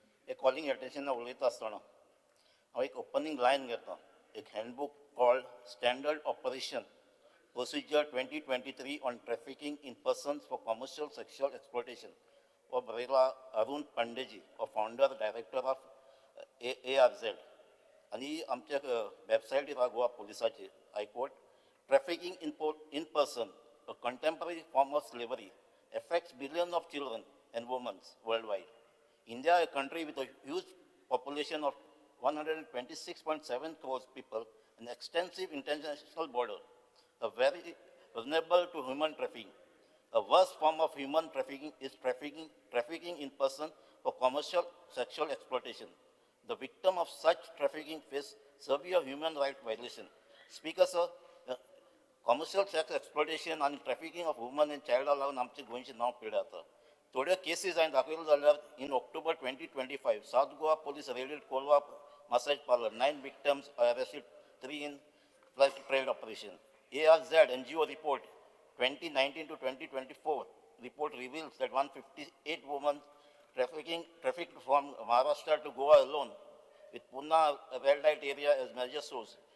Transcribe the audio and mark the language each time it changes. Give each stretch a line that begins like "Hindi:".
Goan Konkani: एक calling attention उलयता आसतना हांव एक ओपनिंग लायन घेता
English: एक handbook called standard operation procedure 2023 on trafficking in persons for commercial sexual exploitation
Goan Konkani: हो बरयला
English: अरुण पांडेजी हो founder director of ARZ
Goan Konkani: आणि आमच्या वेबसायटीर Goa पुलिसाची
English: I quote trafficking in person a contemporary form of slavery affects billions of children and women worldwide. India, a country with a huge population of 126.7 crores people, an extensive international border, a very vulnerable to human trafficking. A worst form of human trafficking is trafficking in person for commercial sexual exploitation. The victim of such trafficking face severe human rights violation. Speaker, sir, commercial sex exploitation and trafficking of women and child
Goan Konkani: लागून आमचे गोंयचे नांव पिड्या जाता. थोड्यो cases हांवें दाखयल्यो जाल्यार
English: In October 2025 south Goa police raided Colva massage parlor. 9 victims are arrested, 3 in flash trail operation. ARZ NGO report 2019 to 2024 report reveals that 158 women trafficked from Maharashtra to Goa alone, with Pune red light area as major source.